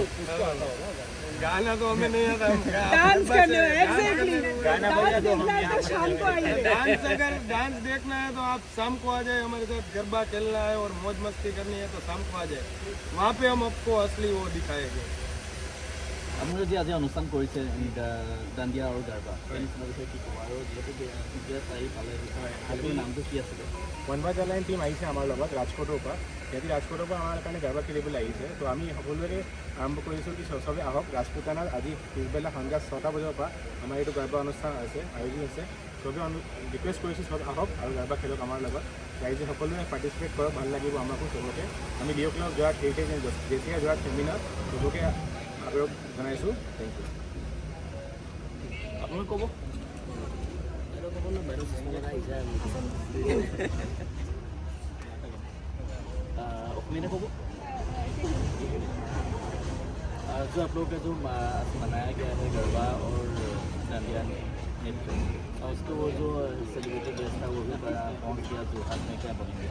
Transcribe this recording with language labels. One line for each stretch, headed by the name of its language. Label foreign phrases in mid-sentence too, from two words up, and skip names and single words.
Hindi: गाना तो हमें नहीं आता. डांस करने एग्जैक्टली. गाना बजा दो, हम यहाँ पर शाम को आइए. डांस अगर डांस देखना है तो आप शाम को आ जाए हमारे साथ. गरबा खेलना है और मौज मस्ती करनी है तो शाम को आ जाए. वहाँ पे हम आपको असली वो दिखाएंगे.
Assamese: আপোনালোকে যে আজি অনুষ্ঠান কৰিছে দাণ্ডিয়া আৰু গাৰবা এই বিষয়ে কি ক'ব আৰু যিহেতু চাৰি পালে আজিৰ নামটো কি আছিলে? বনবাজালাইন টিম আহিছে আমাৰ লগত ৰাজকোটৰ পৰা. সিহঁতি ৰাজকোটৰ পৰা আমাৰ কাৰণে গাৰবা খেলিবলৈ আহিছে. তো আমি সকলোৱে আৰম্ভ কৰিছোঁ কি চবে আহক. ৰাজপুতানাত আজি পিছবেলা সন্ধিয়া 6টা বজাৰ পৰা আমাৰ এইটো গাৰবা অনুষ্ঠান আছে, আয়োজন আছে. চবে আমি ৰিকুৱেষ্ট কৰিছোঁ চব আহক আৰু গাৰবা খেলক আমাৰ লগত. ৰাইজে সকলোৱে পাৰ্টিচিপেট কৰক, ভাল লাগিব আমাকো চবকে. আমি ডিঅ' ক্লাব যোৰহাট হেৰিটেজ জেচিয়া যোৰহাট চেমিনাৰ চবকে আগ্ৰহ জনাইছোঁ.
English: thank you.
Assamese: আপোনালোকে ক'ব
Hindi: मेरे को जो आप लोगों का जो मनाया गया है गरबा और डांडिया नृत्य उसको वो जो
English: celebrity days
Hindi: था वो भी बड़ा काउंट किया जो हाथ में क्या बोलेंगे?